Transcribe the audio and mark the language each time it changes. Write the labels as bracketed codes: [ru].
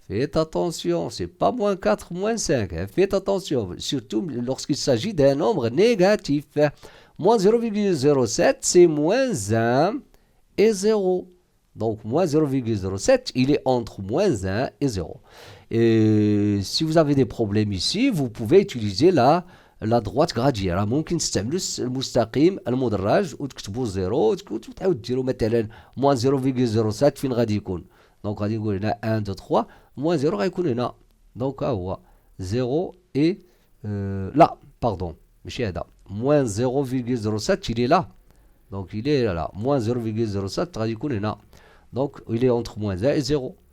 [fr] Faites attention, c'est pas moins 4, moins 5. Faites attention, surtout lorsqu'il s'agit d'un nombre négatif. Moins 0,07, c'est moins 1 et 0. Donc, moins 0,07, il est entre moins 1 et 0. Et si vous avez des problèmes ici, vous pouvez utiliser la droite gradiente. [ar] ممكن تستعملوا المستقيم المدرج وتكتبوا 0 وتعاود ديروا مثلا [fr] moins 0,07 [ar] فين غادي يكون. Donc, غادي نقول هنا 1 2 3 moins 0 غيكون هنا. Donc, ها هو 0 [fr] et là, pardon, [ar] ماشي هذا. [fr] Moins 0,07, il est là. Donc, il est là. Moins 0,07, [ar] غادي يكون هنا. [fr] Donc, il est entre moins 1 et 0.